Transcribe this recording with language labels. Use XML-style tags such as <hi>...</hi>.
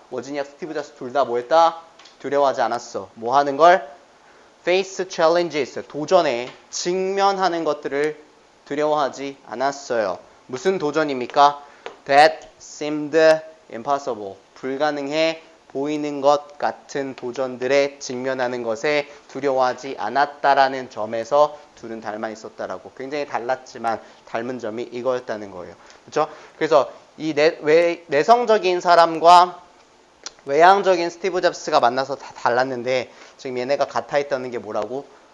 <ko>워지니아, 스티브 잡스 둘 다 뭐 했다? 두려워하지 않았어. 뭐 하는 걸?</ko> <en>face challenges.</en> <ko>도전에 직면하는 것들을 두려워하지 않았어요. 무슨 도전입니까?</ko> <en>That seemed impossible.</en> <ko>불가능해 보이는 것 같은 도전들에 직면하는 것에 두려워하지 않았다라는 점에서 둘은 닮아 있었다라고. 굉장히 달랐지만 닮은 점이 이거였다는 거예요. 그렇죠? 그래서 이 내성적인 사람과 외향적인 스티브 잡스가 만나서 다 달랐는데 지금 얘네가 같아 있다는 게 뭐라고?</ko>